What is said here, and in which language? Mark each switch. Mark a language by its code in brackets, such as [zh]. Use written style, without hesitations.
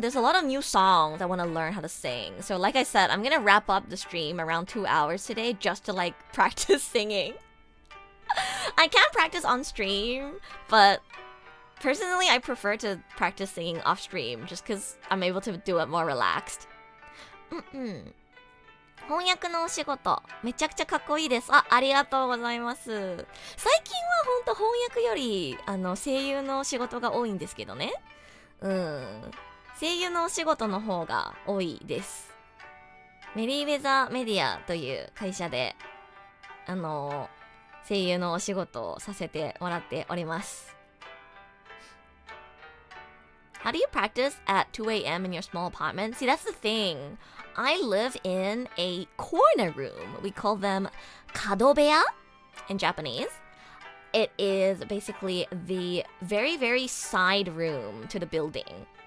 [en] There's a lot of new songs I want to learn how to sing. So like I said, I'm gonna wrap up the stream around 2 hours today just to like practice singing. I can practice on stream, but personally I prefer to practice singing off stream just because I'm able to do it more relaxed. [ja] 翻訳のお仕事めちゃくちゃかっこいいです。ありがとうございます。最近はほんと翻訳より声優の仕事が多いんですけどね。声優のお仕事の方が多いです。メリーウェザーメディアという会社で声優のお仕事をさせてもらっております。 [en] How do you practice at 2 a.m. in your small apartment? See, that's the thing. I live in a corner room. We call them kadobeya in Japanese. It is basically the very, very side room to the building.